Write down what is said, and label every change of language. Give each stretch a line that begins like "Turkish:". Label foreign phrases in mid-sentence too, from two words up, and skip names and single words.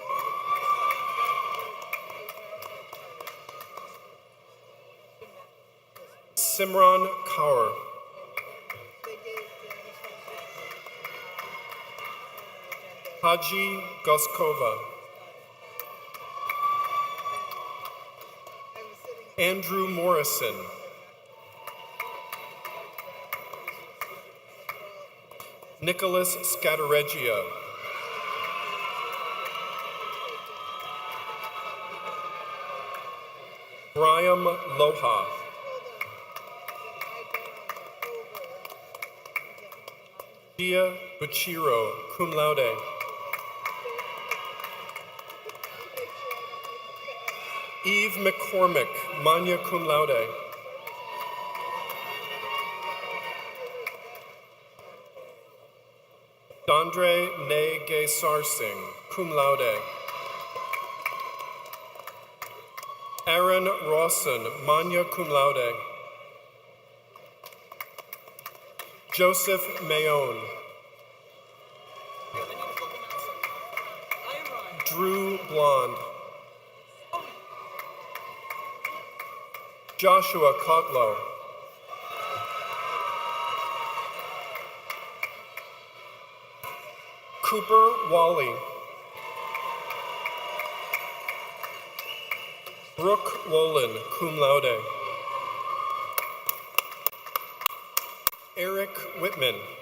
English: Simran Kaur. Haji Goskova. Andrew Morrison. Nicholas Scattereggia. Brian Loha. Dia Buchiro,
Latin: cum laude.
English: Eve McCormick,
Latin: magna cum laude.
English: Dandre Nege Sarsing,
Latin: cum laude.
English: Aaron Rawson,
Latin: magna cum laude.
English: Joseph Mayone. Drew Blonde. Joshua Kotlow. Cooper Wally. Brooke Wolin,
Latin: cum laude.
English: Eric Whitman.